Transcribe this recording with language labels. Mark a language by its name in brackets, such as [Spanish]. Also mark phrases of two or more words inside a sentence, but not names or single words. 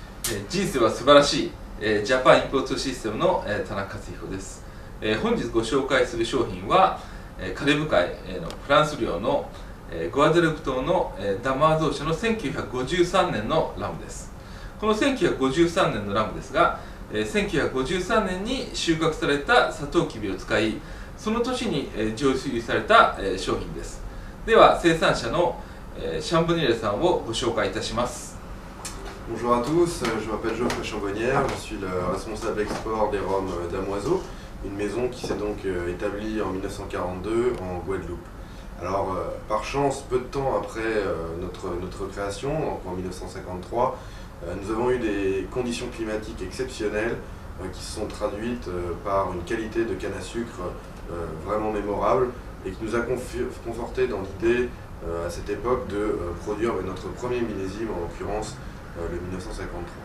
[Japanese] 人生は素晴らしい、ジャパンインポートシステムの、田中克彦です、本日ご紹介する商品は、カリブ海のフランス領の、グアデループ島の、ダマーゾー社の1953年のラムです。この1953年のラムですが、1953年に収穫されたサトウキビを使い、その年に、上市された、商品です。では生産者の、シャンボニエレさんをご紹介いたします。 [French] Bonjour à tous, je m'appelle Geoffrey Chambonnière, je suis le responsable export des rhums Damoiseau, une maison qui s'est donc établie en 1942 en Guadeloupe. Alors par chance, peu de temps après notre création, donc en 1953, nous avons eu des conditions climatiques exceptionnelles qui se sont traduites par une qualité de canne à sucre vraiment mémorable et qui nous a conforté dans l'idée à cette époque de produire notre premier millésime, en l'occurrence le 1953.